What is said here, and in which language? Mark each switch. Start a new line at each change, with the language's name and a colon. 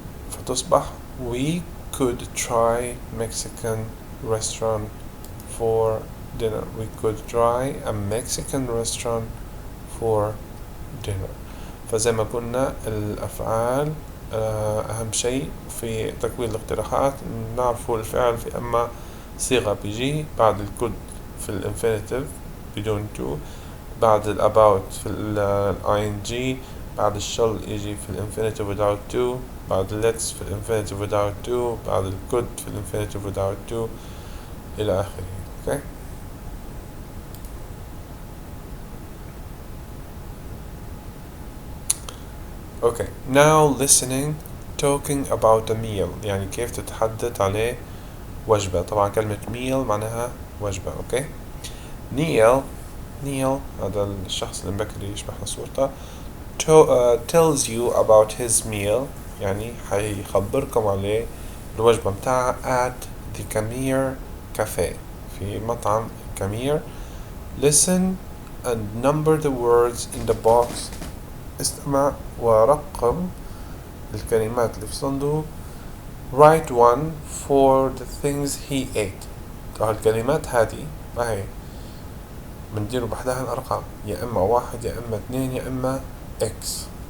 Arabic: فتصبح
English: we could try Mexican restaurant for dinner. We could try a Mexican restaurant for dinner.
Arabic: فزي ما قلنا الأفعال أهم شيء في تكوين الاقتراحات نعرفوا الفعل في أما صيغة بيجي بعد الكود في الانفينيتيف بدون to. بعد الاباوت في ing. بعد الشل يجي في الانفينيتيف
English: without to.
Arabic: بعد let's في الانفينيتيف
English: without to.
Arabic: بعد الكود في الانفينيتيف
English: without to
Arabic: إلى آخره.
English: Okay. Okay, now listening, talking about a meal.
Arabic: يعني كيف تتحدث عليه وجبة. طبعا كلمة meal معناها وجبة.
English: Okay.
Arabic: Neil هذا الشخص اللي مبكر يشبه صورته
English: tells you about his meal.
Arabic: يعني حيخبركم عليه الوجبة متاعه
English: at the Camille Cafe
Arabic: في مطعم كامير.
English: Listen and number the words in the box.
Arabic: استمع ورقم الكلمات اللي في الصندوق.
English: Write one for the things he ate.
Arabic: طبعا الكلمات هذه ما هي بنديروا بحدها الأرقام يا إما 1 يا إما 2 يا إما X.